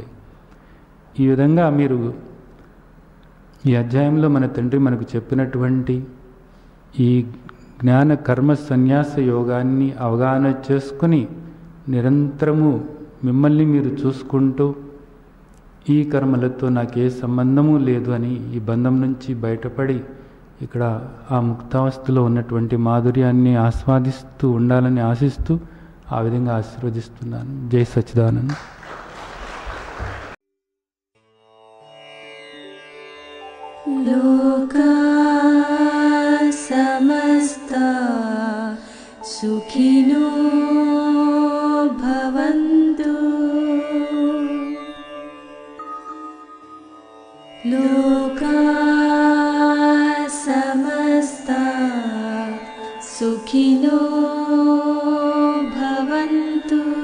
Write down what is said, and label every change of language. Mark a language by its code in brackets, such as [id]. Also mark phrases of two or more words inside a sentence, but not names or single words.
[te] ఈ విధంగా మీరు ఈ అధ్యాయంలో మన తండ్రి మనకు చెప్పినటువంటి ఈ జ్ఞాన కర్మ సన్యాస యోగాన్ని అవగాహన చేసుకుని నిరంతరము మిమ్మల్ని మీరు చూసుకుంటూ ఈ కర్మలతో నాకే సంబంధము లేదు అని ఈ బంధం నుంచి బయటపడి ఇక్కడ ఆ ముక్తావస్థలో ఉన్నటువంటి మాధుర్యాన్ని ఆస్వాదిస్తూ ఉండాలని ఆశిస్తూ ఆ విధంగా ఆశీర్వదిస్తున్నాను. జై సచ్చిదానంద. [sa] లోకా సమస్తా సుఖినో భవంతు. లోకా సమస్తా సుఖినో భవంతు.